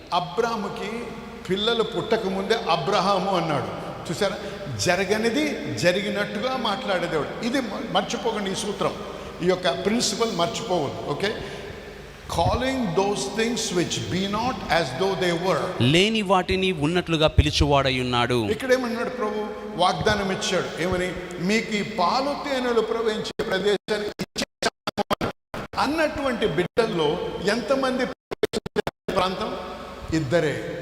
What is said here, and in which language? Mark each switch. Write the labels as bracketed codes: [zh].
[te] అబ్రాహాముకి పిల్లలు పుట్టక ముందే అబ్రహాము అన్నాడు. చూసారా? జరగనిది జరిగినట్టుగా మాట్లాడే దేవుడు. ఇది మర్చిపోకండి, ఈ సూత్రం, ఈ యొక్క ప్రిన్సిపల్ మర్చిపోవద్దు. Okay. [en] calling those things which be not as though they were. [te] లేని వాటిని ఉన్నట్లుగా పిలిచువాడై ఉన్నాడు. ఇక్కడ ఏమన్నాడు ప్రభు? వాగ్దానం ఇచ్చాడు. ఏమని? మీకు ఈ పాలు తేనెలు ప్రవహించే ప్రదేశాన్ని అన్నటువంటి బిడ్డల్లో ఎంతమంది ప్రాంతం? ఇద్దరే.